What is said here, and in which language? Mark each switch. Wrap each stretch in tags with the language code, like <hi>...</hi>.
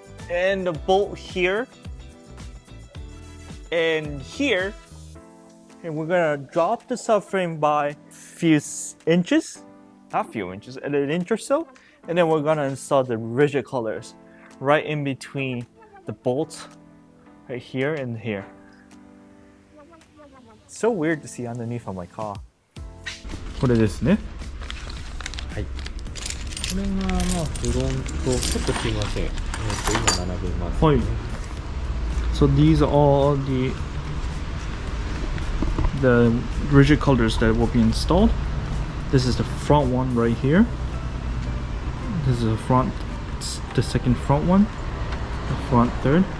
<en>and the bolt here, and here, and we're gonna drop the subframe by few inches, not few inches, an inch or so, and then we're gonna install the rigid colors right in between the bolts, right here and here. It's so weird to see underneath of my car.</en> <ja>これですね。はい。これがフロント、ちょっとすいません。今並べます、ね。はい。</ja> <en>So these are all the rigid colors that will be installed. This is the front one right here. This is the second front one, the front third.</en>